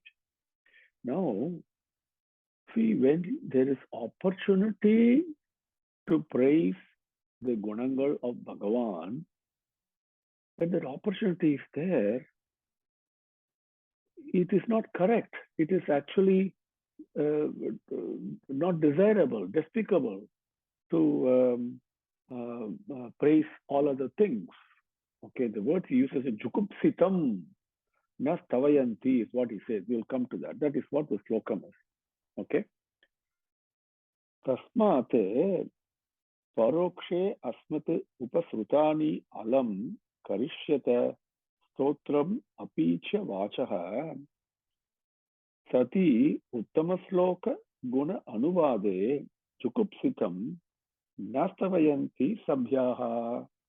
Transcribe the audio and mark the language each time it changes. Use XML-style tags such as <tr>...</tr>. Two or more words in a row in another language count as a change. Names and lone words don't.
<en>Now, see, when there is opportunity to praise the gunangal of Bhagavan, when that opportunity is there, it is not correct. It is actually not desirable, despicable to praise all other things. Okay, the word he uses is</en> <sa>जुगुप्सितम् न स्तवयन्ति</sa> <en>is what he says. We'll come to that. That is what the slokam is. Okay.</en> <sa>तस्मात् परोक्षे अस्मत् उपश्रुतानि अलम् करिष्यत स्तोत्रम् अपि च वाचः सति उत्तमश्लोक गुण अनुवादे जुगुप्सितम् न स्तवयन्ति सभ्याः.</sa>